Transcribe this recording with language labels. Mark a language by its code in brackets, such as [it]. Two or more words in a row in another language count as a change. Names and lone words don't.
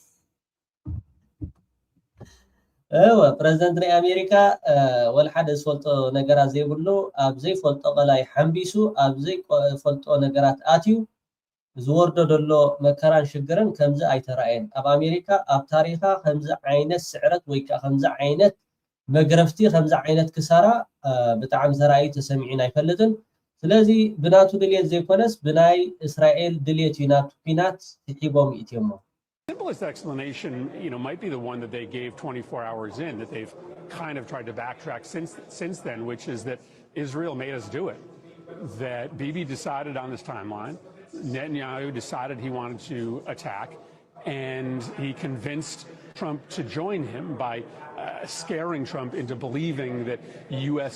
[ti] እወ ፕሬዝደንት ናይ ኣሜሪካ ወላ ሓደ ዝፈልጦ ነገራት ዘይብሉ ኣብ ዘይፈልጦ ቀላይ ሓንቢሱ ኣብ ዘይፈልጦ ነገራት ኣትዩ ዝወርዶ ደሎ መከራን ሽግርን ከምዚ ኣይተረኣየን ኣብ ኣሜሪካ ኣብ ታሪኻ ከምዚ ዓይነት ስዕረት ወይ ከዓ ከምዚ ዓይነት መግረፍቲ ከምዚ ዓይነት ክሳራ ብጣዕሚ ተራእዩ ተሰሚዑን ኣይፈልጥን ስለዚ ብናቱ ድልየት ዘይኮነስ ብናይ እስራኤል ድልየት እዩ ናቱ ኩናት ትሒቦም ይእትዮሞ [en] Simplest explanation, might be the one that they gave 24 hours in, that they've kind of tried to backtrack since then, which is that Israel made us do it. That Bibi decided on this timeline, Netanyahu decided he wanted to attack, and he convinced Trump to join him by scaring Trump into believing that U.S.